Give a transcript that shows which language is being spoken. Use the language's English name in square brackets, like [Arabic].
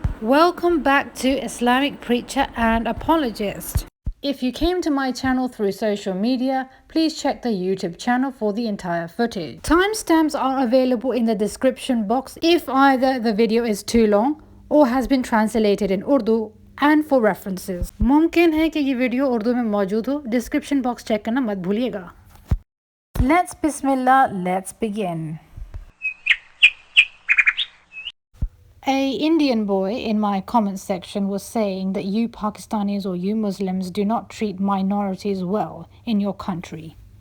[English] Welcome back to Islamic Preacher and Apologist. If you came to my channel through social media, please check the YouTube channel for the entire footage. Timestamps are available in the description box if either the video is too long or has been translated in Urdu and for references. [Hindi] मुमकिन है कि ये video Urdu में मौजूद हो. [English] Description box check [Hindi] करना मत भूलिएगा. [English] Let's begin. A Indian boy in my comment section was saying that you Pakistanis or you Muslims do not treat minorities well in your country.